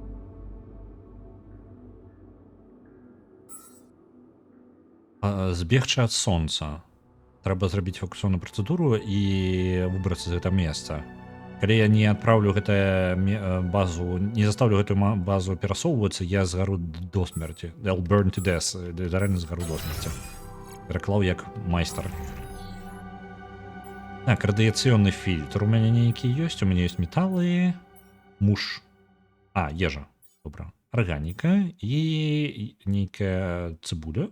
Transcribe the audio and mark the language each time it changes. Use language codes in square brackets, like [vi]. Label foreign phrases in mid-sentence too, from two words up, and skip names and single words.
[be] Збегчы ад сонца. Трэба зрабіць фокусоўную працэдуру і выбрацца з гэтага месца. Калі я не адпраўлю базу, не заставлю гэтую базу перасоўвацца, я згару до смерці. [en] I'll burn to death. [be] Рэальна згару до смерці. Пераклаў як майстар. Так, радыяцыйны фільтр у мяне нейкі ёсць. У мяне ёсць металы, муж. Ежа. Добра. Арганіка і нейкая цыбуля.